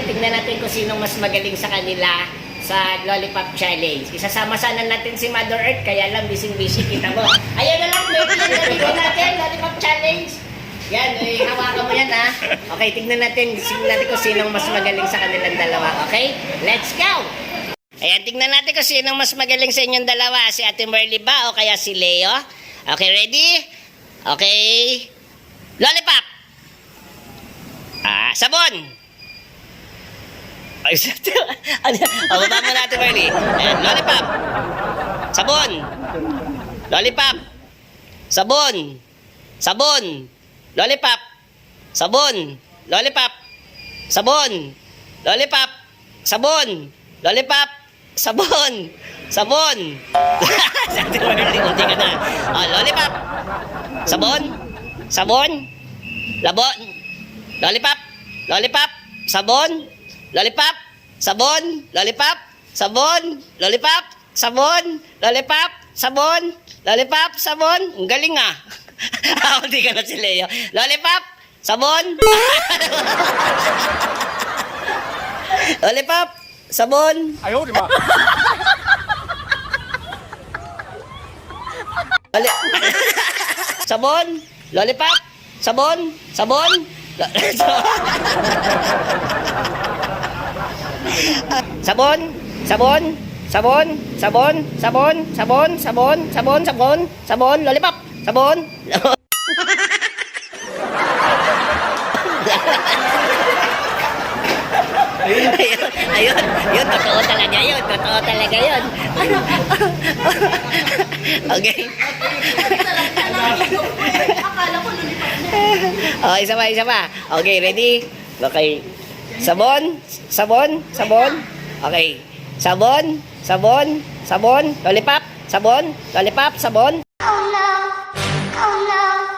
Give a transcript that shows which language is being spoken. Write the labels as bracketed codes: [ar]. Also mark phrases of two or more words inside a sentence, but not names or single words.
[tl] Tingnan natin kung sino mas magaling sa kanila sa [en] lollipop challenge. [tl] Isasama sana natin si Mother Earth, kaya lang busy-busy, kita mo. Ayan na lang, baby, yung natin, [en] lollipop challenge. [tl] Yan, hawakan mo yan, ha? Okay, tignan natin kung sinong mas magaling sa kanilang dalawa. [en] Okay? Let's go! [tl] Ayan, tignan natin kung sinong mas magaling sa inyong dalawa. Si Ate Merly ba o kaya si Leo? [en] Okay, ready? Okay. Lollipop! [tl] Sabon! Ay, baba mo natin, Merly. Ayan, lollipop! Sabon! Lollipop! Sabon! Sabon! Lollipop! Sabon! Lollipop! Sabon! Lollipop! Sabon! Lollipop! Sabon! Sabon! Sabi mo na, unti ka na. Lollipop! Sabon! Sabon! Labon! Lollipop! Lollipop! Sabon! Lollipop! Sabon! Lollipop! Sabon! Lollipop! Sabon! Lollipop! Sabon! Lollipop! Sabon! Ang galing ah! Hindi ka na si Leo. Lollipop! Sabon! Lollipop! Sabon! Ayaw, di ba? Sabon! Lollipop! Sabon! Sabon! Sabon! Sabon! Sabon! Sabon! Sabon! Sabon! Sabon! Sabon! Sabon! Sabon! Lollipop! Sabon! Ayun, totoo talaga yun. Totoo talaga yun. Okay. Isa pa. [en] Okay, ready? [tl] Okay. Sabon, sabon, sabon. Okay. Sabon, sabon, sabon, lollipop, sabon, lollipop, sabon. [en] Oh no, oh no.